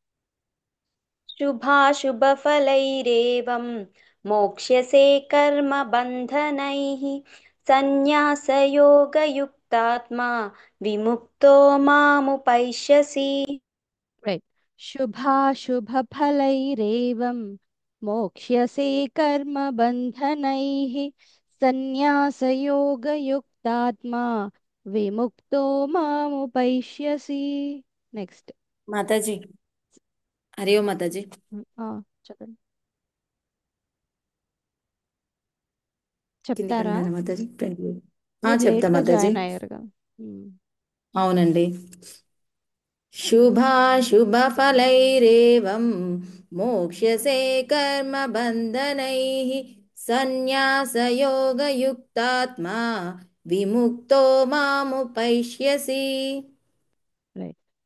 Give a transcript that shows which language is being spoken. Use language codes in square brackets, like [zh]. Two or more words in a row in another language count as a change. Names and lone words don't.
[sa] शुभाशुभफलैरेवं मोक्ष्यसे कर्मबन्धनैः सन्न्यासयोगयुक्तात्मा विमुक्तो मामुपैष्यसि రైట్ शुभाशुभफलैरेवं मोक्ष्यसे कर्मबन्धनैः सन्न्यासयोगयुक्तात्मा विमुक्तो मामुपैष्यसि నెక్స్ట్ [te] మాతాజీ హరి ఓం మాతాజీ చెప్పండి కిందికి చెప్తారా అన్నారా మాతాజీ మీరు చెప్తా లేట్గా మాతాజీ జాయిన్ అయ్యారుగా [sa] అవునండి शुभाशुभफलैरेवं मोक्ष्यसे कर्मबन्धनैः सन्न्यासयोगयुक्तात्मा विमुक्तो मामुपैष्यसि